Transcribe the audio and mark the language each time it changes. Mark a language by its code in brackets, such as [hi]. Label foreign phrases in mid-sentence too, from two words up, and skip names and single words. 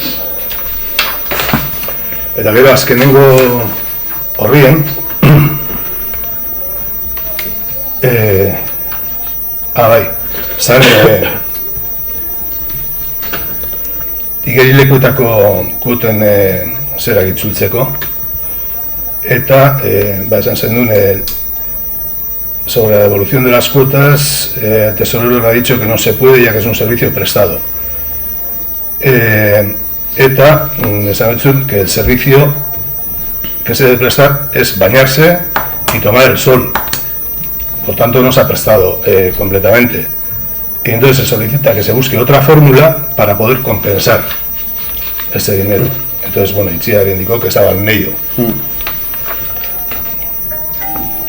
[eu] Eta gero azkenengo horrien, bai, zan igerilekuetako kuten zerak itzultzeko, eta esan zen duen [es] sobre la devolución de las cuotas, el tesorero ha dicho que no se puede ya que es un servicio prestado. [eu] Eta esan dut [es] que el servicio que se debe prestar es bañarse y tomar el sol. Por tanto no se ha prestado completamente. Y entonces se solicita que se busque otra fórmula para poder compensar ese dinero. Entonces, bueno, Itziar indicó que estaba en ello.